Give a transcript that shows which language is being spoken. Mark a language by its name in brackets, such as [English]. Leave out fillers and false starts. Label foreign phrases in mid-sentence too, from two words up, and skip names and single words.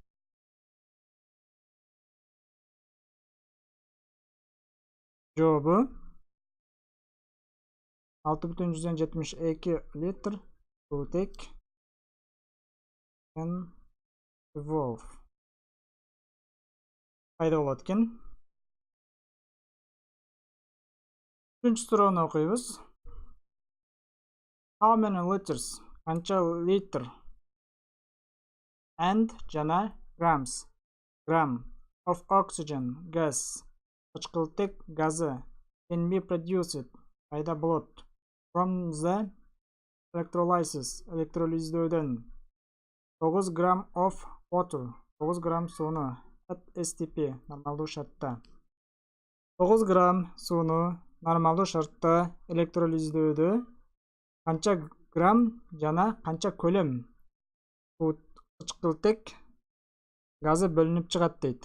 [Kyrgyz] Жообу 6,72 литр сутек N12 пайда болот экен. Үчүнчү суроону окуйбуз. [English] How many liters? [Kyrgyz] Канча литр? [English] And жана grams. Gram of oxygen gas. [Kyrgyz] Кычкылтек газы [English] can be produced [Kyrgyz] пайда болот [English] from the electrolysis [Kyrgyz] электролиздөөдөн 9 грамм [English] of water [Kyrgyz] 9 грамм сууну [English] at STP [Kyrgyz] нормалдуу шартта 9 грамм сууну нормалдуу шартта электролиздөөдө канча грамм жана канча көлөм кычкылтек газы бөлүнүп чыгат дейт.